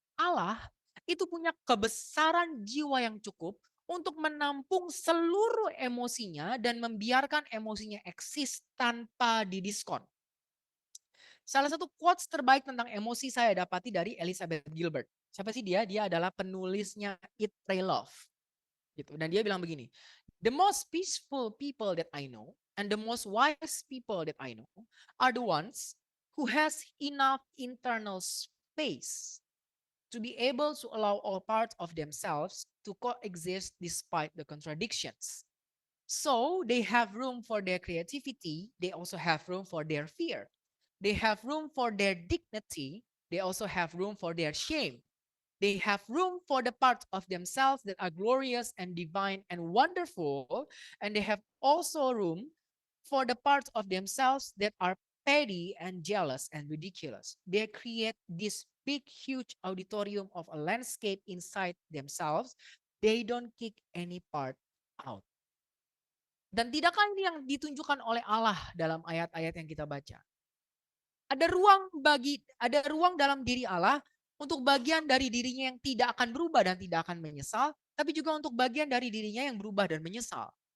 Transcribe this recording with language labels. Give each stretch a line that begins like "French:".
Indonesian: Allah itu punya kebesaran jiwa yang cukup untuk menampung seluruh emosinya dan membiarkan emosinya eksis tanpa didiskon. Salah satu quotes terbaik tentang emosi saya dapati dari Elizabeth Gilbert. Siapa sih dia? Dia adalah penulisnya Eat, Pray, Love. Gitu. Dan dia bilang begini,
English: the most peaceful people that I know and the most wise people that I know are the ones who has enough internal space to be able to allow all parts of themselves to coexist despite the contradictions. So they have room for their creativity, they also have room for their fear. They have room for their dignity, they also have room for their shame. They have room for the parts of themselves that are glorious and divine and wonderful, and they have also room for the parts of themselves that are petty and jealous and ridiculous. They create this big, huge auditorium of a landscape inside themselves. They don't kick any part out.
Indonesian: Dan tidakkah ini yang ditunjukkan oleh Allah dalam ayat-ayat yang kita baca? Ada ruang dalam diri Allah untuk bagian dari dirinya yang tidak akan berubah dan tidak akan menyesal, tapi juga untuk bagian dari dirinya yang berubah dan menyesal.